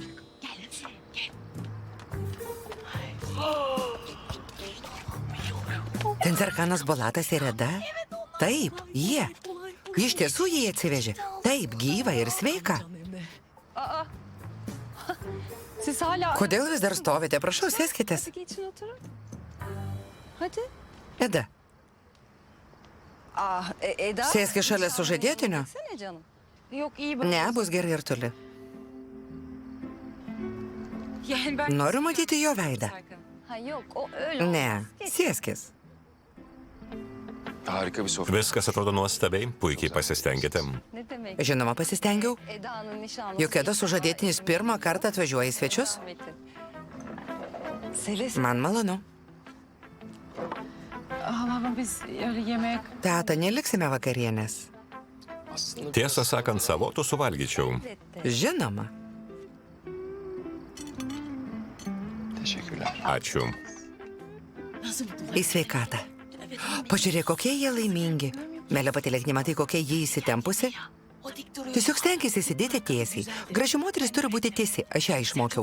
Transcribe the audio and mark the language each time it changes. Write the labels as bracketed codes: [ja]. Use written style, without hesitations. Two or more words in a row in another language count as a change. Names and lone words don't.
[lt] Ten Serkanas Bolatas ir Eda? Taip, jie. Iš tiesų jį atsivežė. Taip, gyva ir sveika. [tr] Siz hala... [lt] Kodėl vis dar stovite? Prašau, sėskitės. [tr] Hadi geçin oturun. Hadi. [lt] Eda, Eda... sėski šalia sužadėtinio. [tr] Sene canım. Yok iyi bak. [lt] Ne, bus gerai ir toli. [tr] Yani ben... [lt] Noriu matyti jo veidą. Serkan. [tr] Ha yok o öyle [lt] Ne, [tr] olmaz. Geç. [lt] sėskis. [tr] Harika bir sofra. [lt] Viskas atrodo nuostabiai, puikiai pasistengėte. [tr] Ne demek? [lt] Žinoma, pasistengiau. [tr] Eda'nın nişanlısı. [lt] Juk Edo sužadėtinis pirmą kartą atvažiuoja į svečius. [tr] Rahmetli. Seles. [lt] Man malonu. [tr] Ama biz öyle yemeğe... [lt] Teta, neliksime vakarienės. [tr] Aslında [lt] Tiesą sakant, salotų suvalgyčiau. Žinoma. [tr] teşekkürler. [lt] Ačiū. Į sveikatą. Pažiūrėk, kokie jie laimingi. Melė patylėk, nematai, kokia jie įsitempusi. Tiesiog stenkisi sėdėti tiesiai. Graži moteris turi būti tiesi, aš ją išmokiau.